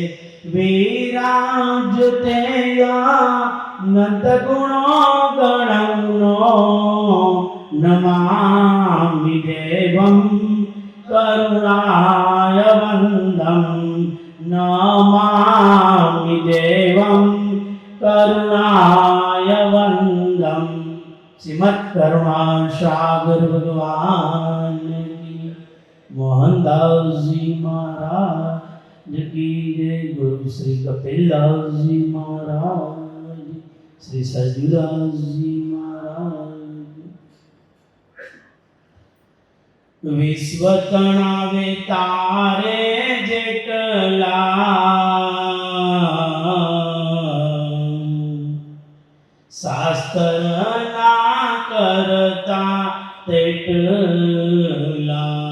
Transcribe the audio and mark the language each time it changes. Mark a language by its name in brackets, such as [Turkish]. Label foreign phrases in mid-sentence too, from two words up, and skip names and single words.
[Sanskrit] विराजते नंद गुणो गणो नमामि देवं करुणाय वन्दं नमामि देवं करुणाय वन्दं। [Hindi] श्रीमद् करुणा सागर भगवान की, मोहनदास जी महाराज की जय। गुरु श्री कपिलदास जी महाराज, श्री सरजूदास जी महाराज। [Gujarati] વિશ્વ તણાવે તારે જેટલા શાસ્ત્ર ના કરતા તેટલા,